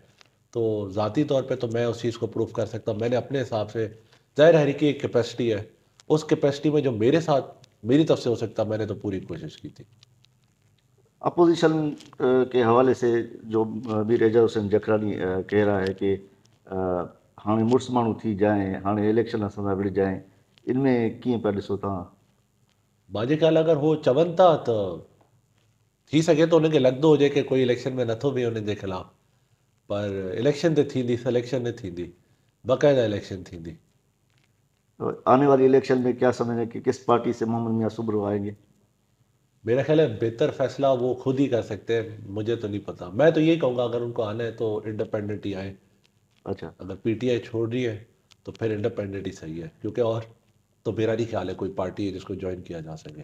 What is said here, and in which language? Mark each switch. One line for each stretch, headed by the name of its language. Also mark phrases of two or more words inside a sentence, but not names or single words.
Urdu: تو ذاتی طور پہ تو میں اس چیز کو پروف کر سکتا ہوں. میں نے اپنے حساب سے، ظاہر ہے کہ ایک کیپیسٹی ہے، اس کیپیسٹی میں جو میرے ساتھ میری طرف سے ہو سکتا میں نے تو پوری کوشش کی تھی. اپوزیشن کے حوالے سے جو بھی ریجا حسین جکرانی کہہ رہا ہے کہ
Sindhi: हाणे मुड़ुसु माण्हू थी जाए, हाणे इलेक्शन असां सां विढ़जाए, इन में कीअं पिया ॾिसो तव्हां? मुंहिंजे ख़्याल अगरि हो चवनि था त थी सघे थो उनखे लॻंदो हुजे कि कोई इलेक्शन में नथो बीहे उन्हनि जे ख़िलाफ़, पर इलेक्शन त थींदी, सिलेक्शन न थींदी, बाक़ाइदा इलेक्शन थींदी.
Urdu: تو آنے والی الیکشن میں کیا سمجھ کہ کس پارٹی سے محمد میاں سبرو آئیں گے? میرا خیال ہے بہتر فیصلہ وہ خود ہی کر سکتے ہیں، مجھے تو نہیں پتا. میں تو یہی کہوں گا اگر ان کو آنا ہے تو انڈیپینڈنٹ ہی آئے. अच्छा. اگر پی ٹی آئی چھوڑ رہی ہے تو پھر انڈیپینڈنٹ ہی صحیح ہے، کیونکہ اور تو میرا نہیں خیال ہے کوئی پارٹی ہے جس کو جوائن کیا جا سکے.